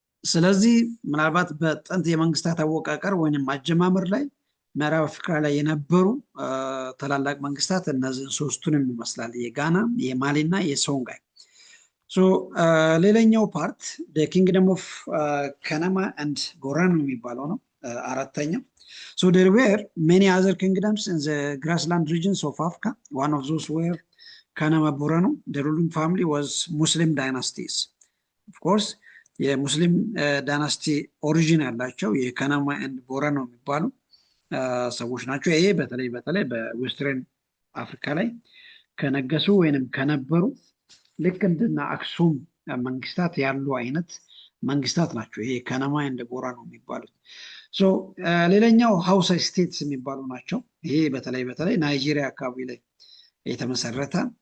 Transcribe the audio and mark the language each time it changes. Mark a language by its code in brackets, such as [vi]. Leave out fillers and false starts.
[am] ስለዚህ ምናልባት በጥንት የመንግስታት አወቃቀር ወይም አጀማመር ላይ ምዕራብ አፍሪካ ላይ የነበሩ ታላላቅ መንግስታት እነዚህን ሶስቱንም ይመስላል፣ የጋና የማሊና የሶንጋይ። ሌላኛው ፓርት ኪንግደም ኦፍ ከነማ ኤንድ ቦረኑ የሚባለው ነው አራተኛው። [en] there were many other kingdoms in the grassland regions of Africa. One of those were Kanama Borano. The ruling family was Muslim dynasties. Of course, [am] የሙስሊም ዳይናስቲ ኦሪጂን ያላቸው የከነማ ኤንድ ቦረኖ የሚባሉ ሰዎች ናቸው። ይሄ በተለይ በዌስተርን አፍሪካ ላይ ከነገሱ ወይንም ከነበሩ ልክ እንደና አክሱም መንግስታት ያሉ አይነት መንግስታት ናቸው። ይሄ ከነማ ኤንድ ቦረኖ የሚባሉት። ሌላኛው ሃውሳ ስቴትስ የሚባሉ ናቸው። ይሄ በተለይ ናይጄሪያ አካባቢ ላይ የተመሰረተ